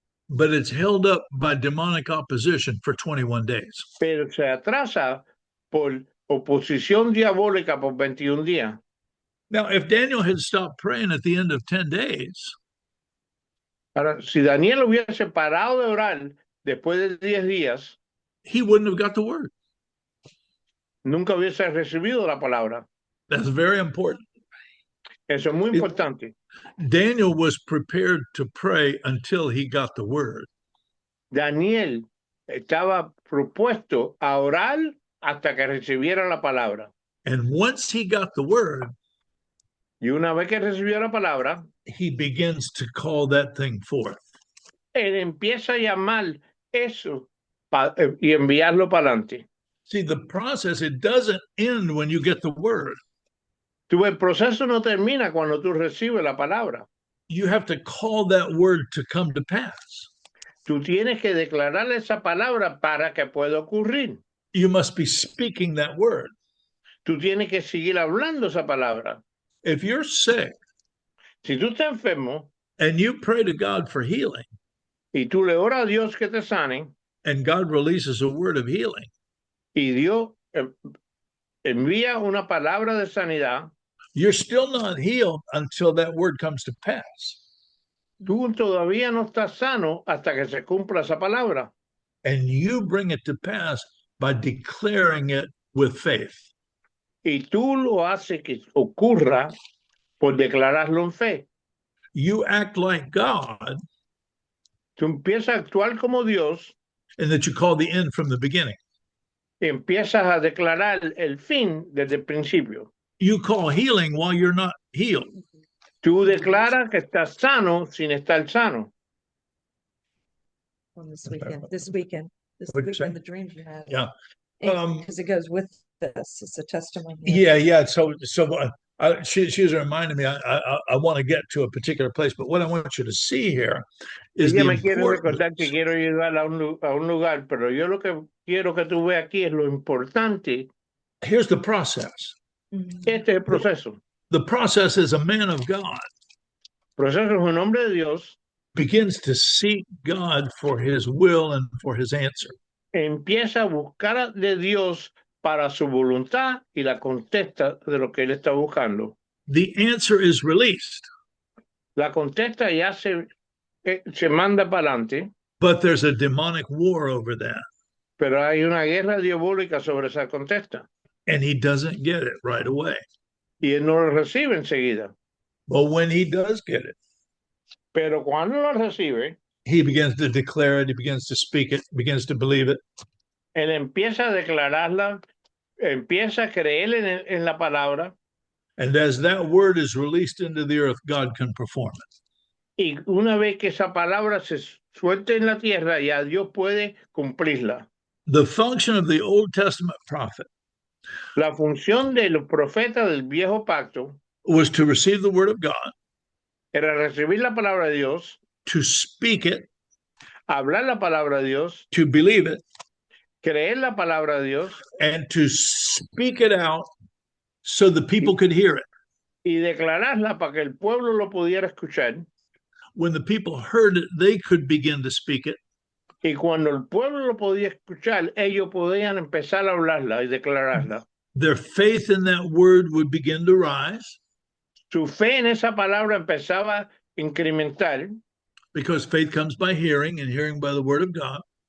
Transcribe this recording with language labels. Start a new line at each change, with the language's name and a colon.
English: But it's held up by demonic opposition for 21 days.
Spanish: Pero se atrasa por oposición diabólica por 21 días.
English: Now, if Daniel had stopped praying at the end of 10 days,
Spanish: Ahora, si Daniel hubiese parado de orar después de 10 días,
English: he wouldn't have got the word.
Spanish: nunca hubiese recibido la palabra.
English: That's very important.
Spanish: Eso es muy importante.
English: Daniel was prepared to pray until he got the word.
Spanish: Daniel estaba propuesto a orar hasta que recibiera la palabra.
English: And once he got the word,
Spanish: Y una vez que recibió la palabra,
English: he begins to call that thing forth.
Spanish: él empieza a llamar eso y enviarlo para adelante.
English: See, the process, it doesn't end when you get the word.
Spanish: El proceso no termina cuando tú recibes la palabra.
English: You have to call that word to come to pass.
Spanish: Tú tienes que declarar esa palabra para que pueda ocurrir.
English: you must be speaking that word.
Spanish: Tú tienes que seguir hablando esa palabra.
English: If you're sick
Spanish: Si tú estás enfermo
English: and you pray to God for healing,
Spanish: y tú le oras a Dios que te sane,
English: and God releases a word of healing,
Spanish: y Dios envía una palabra de sanidad,
English: you're still not healed until that word comes to pass.
Spanish: tú todavía no estás sano hasta que se cumpla esa palabra.
English: And you bring it to pass by declaring it with faith.
Spanish: Y tú lo haces que ocurra por declararlo en fe.
English: You act like God,
Spanish: Tú empiezas a actuar como Dios
English: and that you call the end from the beginning.
Spanish: y empiezas a declarar el fin desde el principio.
English: You call healing while you're not healed.
Spanish: Tú declaras que estás sano sin estar sano.
English: On this weekend, What'd you say? the dreams you had. Yeah. Because it goes with this. It's a testimony. Yeah. So she's reminding me. I want to get to a particular place, but what I want you to see here is
Spanish: Ella
English: the
Spanish: me quiere recordar que
English: importance.
Spanish: quiero llegar a un lugar, pero yo lo que quiero que tú veas aquí es lo importante.
English: Here's the process.
Spanish: Este es el proceso.
English: The process is a man of God
Spanish: El proceso es un hombre de Dios,
English: begins to seek God for his will and for his answer.
Spanish: empieza a buscar de Dios para su voluntad y la contesta de lo que él está buscando.
English: The answer is released,
Spanish: La contesta ya se manda para adelante,
English: but there's a demonic war over that,
Spanish: pero hay una guerra diabólica sobre esa contesta
English: and he doesn't get it right away.
Spanish: y él no lo recibe enseguida.
English: But when he does get it,
Spanish: Pero cuando lo recibe,
English: he begins to declare it, he begins to speak it, begins to believe it,
Spanish: él empieza a declararla, empieza a creer en la palabra,
English: and as that word is released into the earth, God can perform it.
Spanish: y una vez que esa palabra se suelte en la tierra, ya Dios puede cumplirla.
English: The function of the Old Testament prophet
Spanish: La función de los profetas del viejo pacto
English: was to receive the word of God,
Spanish: era recibir la palabra de Dios,
English: to speak it,
Spanish: hablar la palabra de Dios,
English: to believe it,
Spanish: creer la palabra de Dios
English: and to speak it out so the people could hear it.
Spanish: y declararla para que el pueblo lo pudiera escuchar.
English: When the people heard it, they could begin to speak it.
Spanish: Y cuando el pueblo lo podía escuchar, ellos podían empezar a hablarla y declararla.
English: Their faith in that word would begin to rise
Spanish: Su fe en esa palabra empezaba a incrementar,
English: because faith comes by hearing and hearing by the word of God.